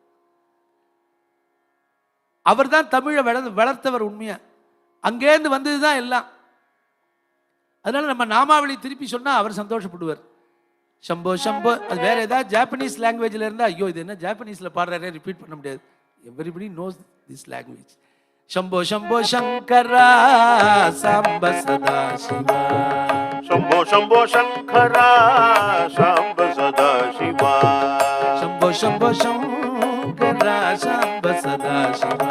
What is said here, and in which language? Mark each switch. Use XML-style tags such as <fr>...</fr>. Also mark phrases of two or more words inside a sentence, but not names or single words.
<ta>அவர் தான் தமிழை வளர்த்தவர் உண்மையா, அங்கேருந்து வந்தது தான் எல்லாம். அதனால நம்ம நாமாவளி திருப்பி சொன்னா அவர் சந்தோஷப்படுவார். சம்போ சம்போ, அது வேற ஏதாவது</ta> <en>Japanese language</en> <ta>இருந்தா ஐயோ இது என்ன ஜாப்பனீஸ்ல பாடுறாரே, ரிப்பீட் பண்ண முடியாது.</ta> <en>everybody knows this language.</en> <sa>शंभो शंभो शंकरा सांब सदा शिवा. शंभो शंभो शंकरा सांब सदा शिवा. शंभो शंभो शंकरा सांब सदा शिवा.</sa>